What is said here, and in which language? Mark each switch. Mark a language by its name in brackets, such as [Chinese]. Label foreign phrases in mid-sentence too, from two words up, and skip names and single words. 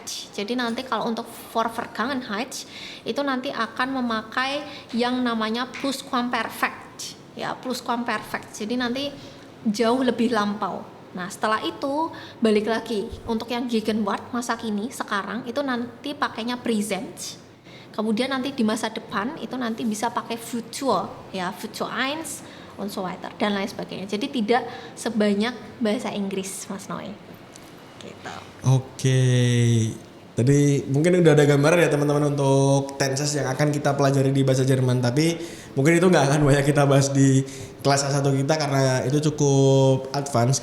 [Indonesian] Jadi nanti kalau untuk Vorvergangenheit itu nanti akan memakai yang namanya Plusquamperfekt, ya Plusquamperfekt. Jadi nanti jauh lebih lampau. Nah setelah itu balik lagi untuk yang Gegenwart masa kini sekarang itu nanti pakainya present. Kemudian nanti di masa depan itu nanti bisa pakai future ya future [German] eins und so weiter [Indonesian] dan lain sebagainya. Jadi tidak sebanyak bahasa Inggris Mas Noe. Gitu. Oke. Tadi mungkin udah ada gambaran ya teman-teman untuk tenses yang akan kita pelajari di bahasa Jerman. Tapi mungkin itu nggak akan banyak kita bahas di kelas A1 kita karena itu cukup advance.